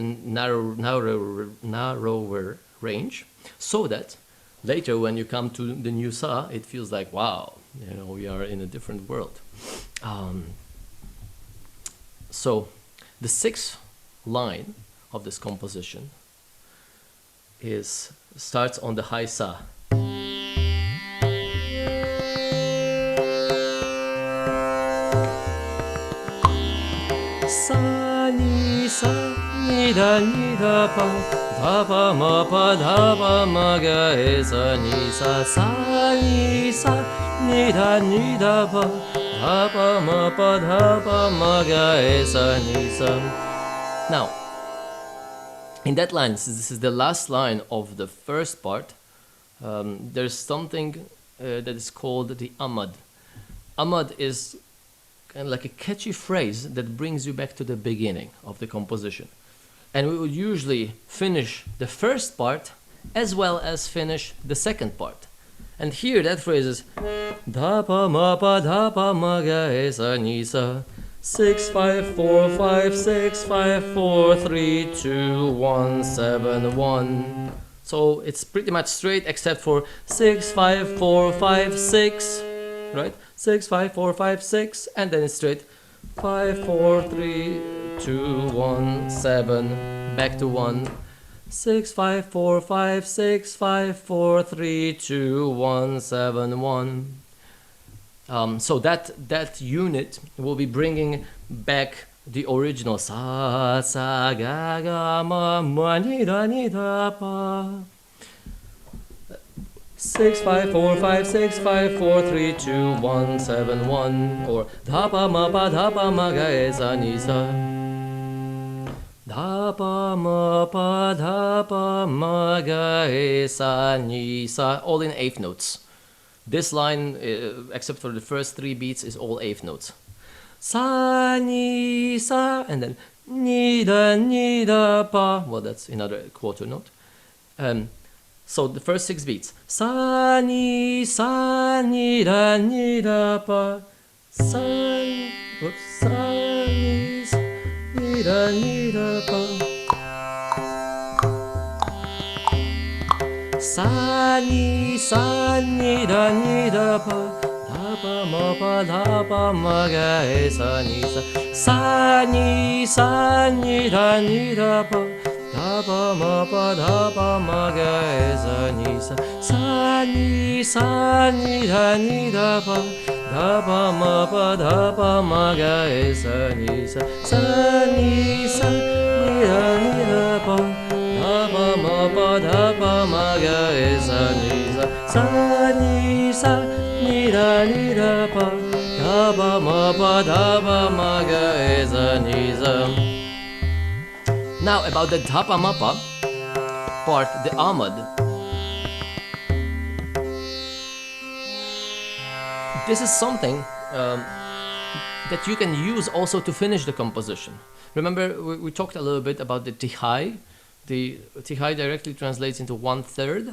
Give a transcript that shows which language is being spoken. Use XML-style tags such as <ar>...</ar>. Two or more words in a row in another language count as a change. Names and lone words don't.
<en>narrower range, so that later when you come to the new sa, it feels like, wow, you know, we are in a different world. So The sixth line of this composition starts on the high sa. Sa ni sa ni da pa ma pa da pa ma ga e sa ni sa ni da pa pa ma pa da ma ga e sa ni sa. Now, in that line, this is the last line of the first part. There's something that is called the amad. Amad is kind of like a catchy phrase that brings you back to the beginning of the composition. And we would usually finish the first part as well as finish the second part. And here that phrase is da pa ma ga e sa ni sa 6 5 4 5 6 5 4 3 2 1 7 1. So it's pretty much straight except for 6 5 4 5 6, right? 6 5 4 5 6, and then it's straight 5 4 3 2 1 7, back to 1. 6 5 4 5 6 5 4 3 2 1 7 1. So that unit will be bringing back the original sa sa ga ga ma ni da pa. 6 5 4 5 6 5 4 3 2 1 7 1, or da pa ma ga e sa ni sa. Da pa ma ga e sa ni sa, all in eighth notes. This line, except for the first three beats, is all eighth notes. Sa ni sa, and then ni da pa. Well, that's another quarter note. So the first six beats. Sa ni da pa. Sa ni da pa. Sa ni da pa. Da pa ma ga e sa ni sa. Sa ni da pa. Da pa ma ga e sa ni sa. Sa ni da pa. Da pa ma ga e sa ni sa. Sa ni da pa. Da pa ma ga e sa ni sa. Sa ni da pa. Da pa ma ga e sa ni sa. Now about the da pa ma pa part, the amad. This is something that you can use also to finish the composition. Remember, we talked a little bit about the tihai. The tihai directly translates into 1/3.</en>